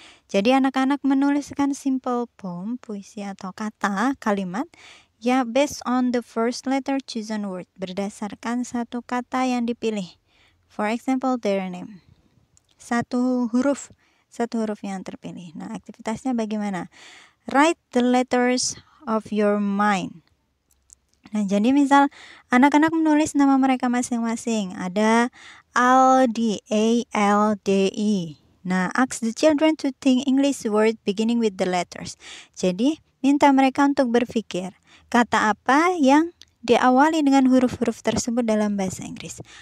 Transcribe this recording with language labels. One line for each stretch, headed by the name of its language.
Indonesian: Jadi anak-anak menuliskan
English: simple poem,
Indonesian: puisi atau kata, kalimat, ya
English: based on the first letter chosen word,
Indonesian: berdasarkan satu kata yang dipilih.
English: For example, their name.
Indonesian: Satu huruf yang terpilih. Nah, aktivitasnya bagaimana?
English: Write the letters of your mind.
Indonesian: Nah, jadi misal anak-anak menulis nama mereka masing-masing. Ada Aldi, A-L-D-I.
English: Nah, ask the children to think English word beginning with the letters.
Indonesian: Jadi, minta mereka untuk berpikir kata apa yang diawali dengan huruf-huruf tersebut dalam bahasa Inggris.